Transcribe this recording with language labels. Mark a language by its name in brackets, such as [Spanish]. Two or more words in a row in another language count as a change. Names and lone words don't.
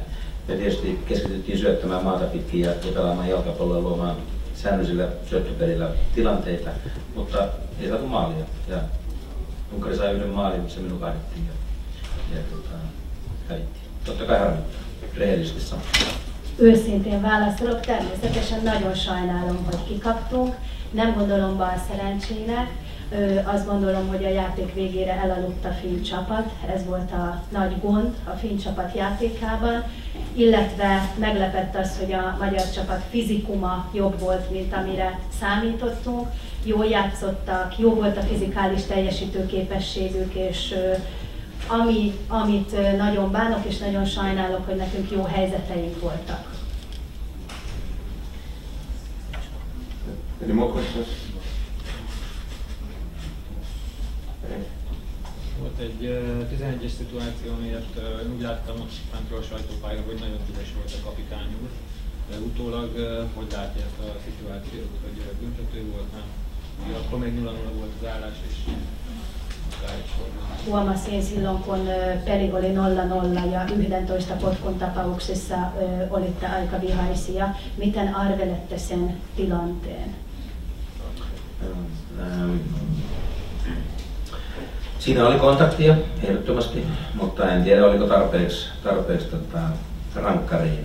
[Finnish] Me tietysti keskityttiin syöttämään maata pitkin ja pelaamaan jalkapalloa ja luomaan säännöllisillä syöttöpelillä tilanteita, mutta ei saatu maalia. Ja Unkari sai yhden maalin, missä minun kahdettiin ja hävittiin. Totta kai harmittaa, rehellisesti sanoa. [Hungarian] Őszintén válaszolok, természetesen nagyon sajnálom, hogy kikaptunk. Nem gondolom bal szerencsének, azt gondolom, hogy a játék végére elaludt a finn csapat. Ez volt a nagy gond a finn csapat játékában, illetve meglepett az, hogy a magyar csapat fizikuma jobb volt, mint amire számítottunk. Jól játszottak, jó volt a fizikális teljesítő képességük, és amit nagyon bánok és nagyon sajnálok, hogy nekünk jó helyzeteink voltak. [English] Any more questions? [Hungarian] Itt egy 11-es szituáció miatt úgy láttam fentről a sajtópályán, hogy nagyon ügyes volt a kapitány úr. De utólag hogy látja ezt a szituációt, hogy büntető volt, nem? Akkor még 0-0 volt az állás, és [Finnish] Huomasin silloin, kun peli oli 0-0 ja 11 potkun tapauksessa olitte aika vihaisia. Miten arvelette sen tilanteen? Siinä oli kontaktia ehdottomasti, mutta en tiedä oliko tarpeeksi rankkariin.